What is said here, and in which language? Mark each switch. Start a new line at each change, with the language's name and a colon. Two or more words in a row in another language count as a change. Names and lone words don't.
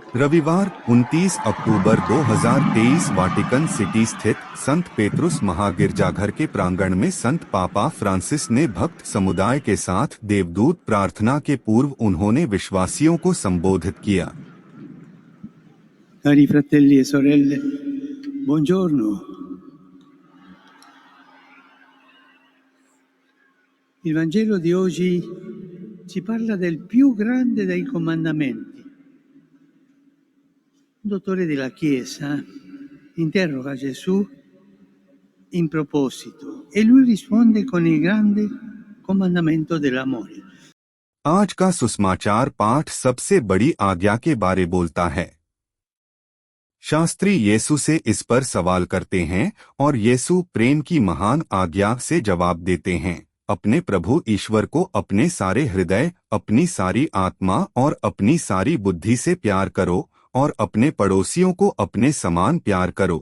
Hindi: रविवार 29 अक्टूबर 2023 वाटिकन सिटी स्थित संत पेत्रुस महागिरजाघर के प्रांगण में संत पापा फ्रांसिस ने भक्त समुदाय के साथ देवदूत प्रार्थना के पूर्व उन्होंने विश्वासियों को संबोधित किया।
Italian: Cari fratelli e sorelle, buongiorno. Il Vangelo di oggi ci parla del più grande dei comandamenti. Un dottore della Chiesa interroga Gesù in proposito e lui risponde con il grande comandamento dell'amore.
Hindi: आज का सुसमाचार पाठ सबसे बड़ी आज्ञा के बारे बोलता है। शास्त्री यीशु से इस पर सवाल करते हैं और यीशु प्रेम की महान आज्ञा से जवाब देते हैं। अपने प्रभु ईश्वर को अपने सारे हृदय, अपनी सारी आत्मा और अपनी सारी बुद्धि से प्यार करो और अपने पड़ोसियों को अपने समान प्यार करो।